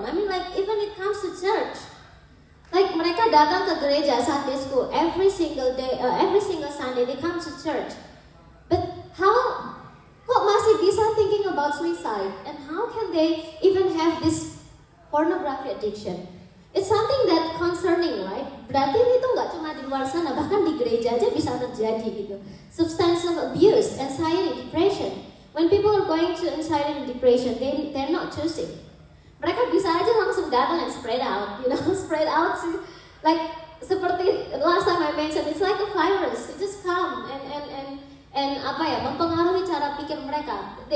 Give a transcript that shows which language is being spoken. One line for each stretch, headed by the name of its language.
English: I mean, like even it comes to church. Like
Indonesian: mereka datang ke gereja
English: Sunday school every single day, every single Sunday they come to church. But
Indonesian: kok masih bisa
English: thinking about suicide? And how can they even have this pornography addiction? It's something that concerning, right?
Indonesian: Berarti itu nggak cuma di luar sana, bahkan di gereja aja bisa terjadi gitu.
English: Substance abuse, anxiety, depression. When people are going to anxiety and depression, they're not choosing.
Indonesian: Mereka bisa aja langsung datang
English: and spread out, you know, spread out to, like seperti last time I mentioned, it's like a virus. It just come and
Indonesian: apa ya, mempengaruhi cara pikir mereka.